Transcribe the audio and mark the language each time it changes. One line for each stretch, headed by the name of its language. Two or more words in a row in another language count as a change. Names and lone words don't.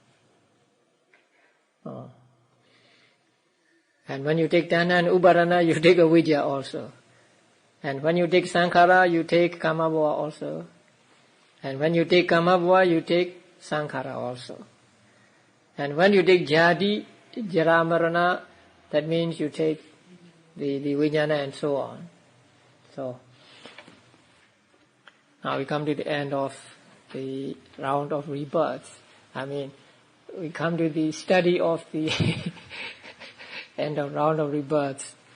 English: And when you take tanha and upadana, you take avijja also. And when you take sankhara, you take
Pali: kama bhava
English: also. And when you take
Pali: kama bhava,
English: you take sankhara also. And when you take
Pali: jati, jara, marana,
English: that means you take the vijnana and so on. So now we come to the end of the round of rebirth. I mean, we come to the study of the end of round of rebirth.